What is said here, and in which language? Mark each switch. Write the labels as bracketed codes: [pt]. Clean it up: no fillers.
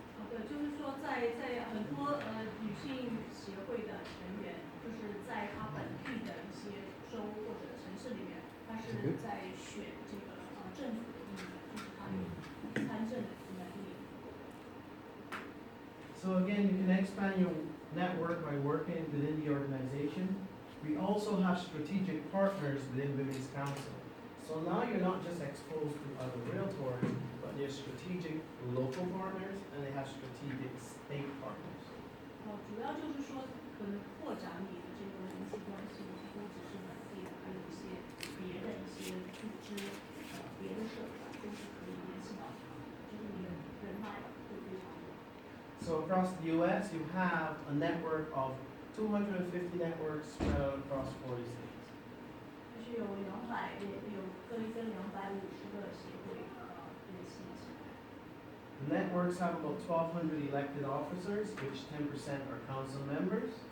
[zh] 对，就是说在很多女性协会的成员，就是在她本地的一些州或者城市里面，她是在选这个政府的议员，就是她有参政的能力。 [en] So again, you can expand your network by working within the organization. We also have strategic partners within Women's Council. So now you're not just exposed to other realtors, but there's strategic local partners and they have strategic state partners. [zh] 主要就是说，可能扩展你的这个人际关系，不只是本地的，还有一些别的一些组织，别的社团都是可以联系到他们的，就是你的人脉会非常多。 [en] So across the U.S., you have a network of 250 networks spread out across 40 states. [zh] 就是有各一跟250个协会联系起来。 [en] The networks have about 1,200 elected officers, which 10% are council members.